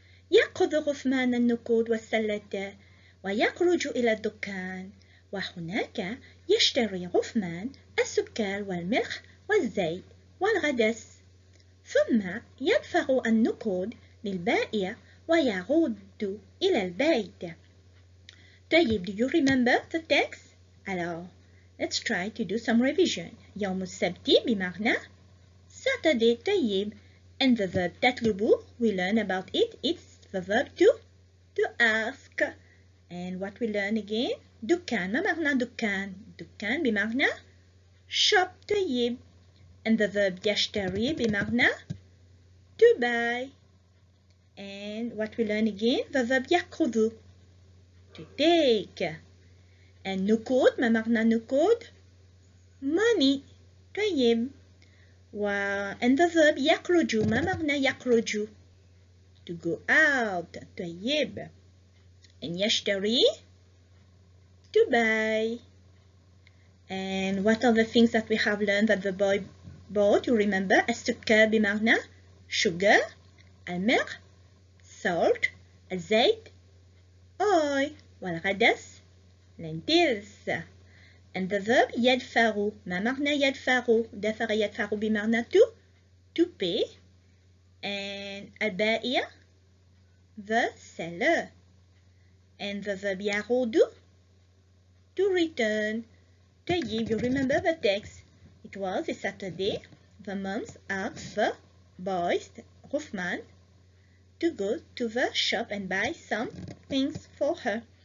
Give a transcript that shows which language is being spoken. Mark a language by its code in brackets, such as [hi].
[ar] يأخذ عثمان النقود والسلة ويخرج إلى الدكان، وهناك يشتري عثمان السكر والملح والزيت والعدس، ثم يدفع النقود للبائع ويعود إلى البيت. طيب, [en] do you remember the text? Alors, let's try to do some revision. [ar] يوم السبت بمعنى Saturday. طيب, [en] and the verb تطلب, we learn about it. It's the verb to ask. And what we learn again? دكان. [ar] ما معنى دكان؟ دكان بمعنى shop. طيب, [en] and the verb يشتري بمعنى to buy. And what we learn again? The verb يأخذ, to take. And نقود. [ar] ما معنى نقود؟ money. طيب, [en] and the verb يخرج. [ar] ما معنى يخرج؟ [en] to go out. طيب, and يشتري, to buy. And what are the things that we have learned that the boy bought? You remember? [ar] السكر بمعنى sugar, الملح salt, الزيت oil, والعدس lentils. [en] And the verb يدفع. [ar] ما معنى يدفع؟ يدفع بمعنى [en] to pay. And البائع, the seller. And the verb يعود, to return. [ar] طيب, [en] you remember the text. It was a Saturday. The moms asked the boys, Uthman, to go to the shop and buy some things for her.